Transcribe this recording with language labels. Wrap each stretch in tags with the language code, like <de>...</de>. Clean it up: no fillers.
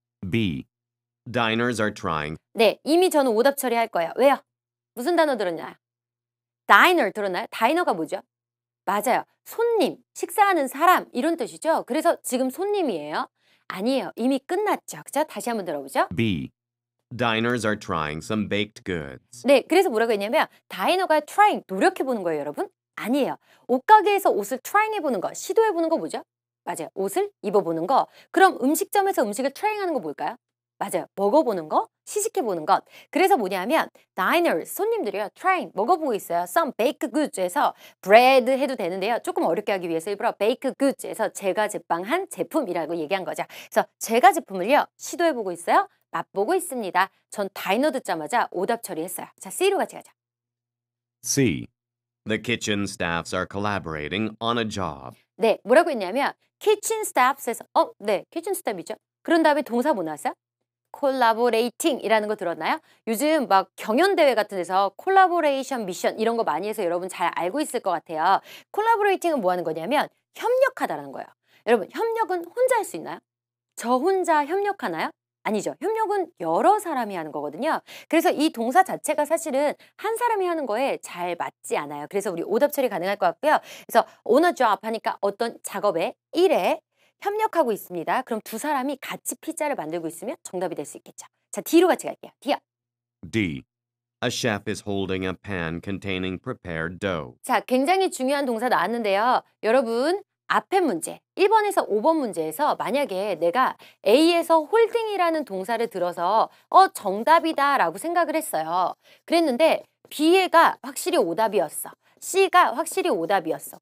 <en>B. Diners are trying.</en> <ko>네, 이미 저는 오답 처리할 거예요. 왜요? 무슨 단어 들었나요? diner 들었나요? 다이너가 뭐죠? 맞아요. 손님, 식사하는 사람 이런 뜻이죠. 그래서 지금 손님이에요? 아니에요. 이미 끝났죠. 그죠? 다시 한번 들어보죠.</ko> <en>B. Diners are trying some baked goods.</en> <ko>네, 그래서 뭐라고 했냐면 다이너가 trying, 노력해보는 거예요, 여러분. 아니에요. 옷가게에서 옷을 trying 해보는 거, 시도해보는 거 뭐죠? 맞아요. 옷을 입어보는 거. 그럼 음식점에서 음식을 trying 하는 거 뭘까요? 맞아요. 먹어보는 거, 시식해보는 것. 그래서 뭐냐면 diners, 손님들이요. trying, 먹어보고 있어요.</ko> <en>some baked goods</en> <ko>에서 bread 해도 되는데요. 조금 어렵게 하기 위해서 일부러</ko> <en>baked goods</en> <ko>에서 제과 제빵한 제품이라고 얘기한 거죠. 그래서 제과 제품을요. 시도해보고 있어요. 맛보고 있습니다. 전 다이너 듣자마자 오답 처리했어요. 자, C로 같이 가자.</ko> <en>C. The kitchen staffs are collaborating on a job.</en> <ko>네, 뭐라고 했냐면</ko> <en>kitchen staffs</en> <ko>에서 네,</ko> <en>kitchen staff</en> <ko>이죠. 그런 다음에 동사 뭐 나왔어요? collaborating이라는 거 들었나요? 요즘 막 경연대회 같은 데서 콜라보레이션 미션 이런 거 많이 해서 여러분 잘 알고 있을 것 같아요. 콜라보레이팅은 뭐 하는 거냐면 협력하다라는 거예요. 여러분 협력은 혼자 할 수 있나요? 저 혼자 협력하나요? 아니죠. 협력은 여러 사람이 하는 거거든요. 그래서 이 동사 자체가 사실은 한 사람이 하는 거에 잘 맞지 않아요. 그래서 우리 오답 처리 가능할 것 같고요. 그래서</ko> <en>on a job</en> <ko>하니까 어떤 작업에, 일에 협력하고 있습니다. 그럼 두 사람이 같이 피자를 만들고 있으면 정답이 될 수 있겠죠. 자, D로 같이 갈게요. D요.</ko> <en>D. A chef is holding a pan containing prepared dough.</en> <ko>자, 굉장히 중요한 동사 나왔는데요. 여러분, 앞에 문제, 1번에서 5번 문제에서 만약에 내가 A에서 홀딩이라는 동사를 들어서 정답이다 라고 생각을 했어요. 그랬는데 B가 확실히 오답이었어. C가 확실히 오답이었어.</ko>